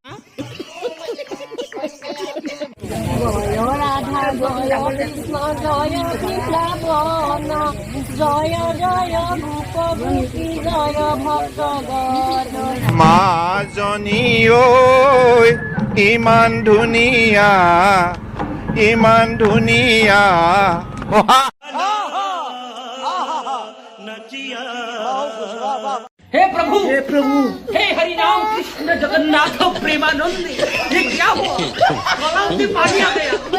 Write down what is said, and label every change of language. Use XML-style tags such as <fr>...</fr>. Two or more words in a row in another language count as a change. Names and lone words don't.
<bn>জয় রাধা জয় কৃষ্ণ জয় বৃন্দাবন জয় জয় ভূপ ভূতি জয় ভক্তগণ</bn> <as>মাজনী ঐ ইমান ধুনীয়া</as> <hi>हे प्रभु हे हरि राम कृष्ण जगन्नाथ प्रेमानंद ये क्या हुआ गला में पानी आ गया</hi>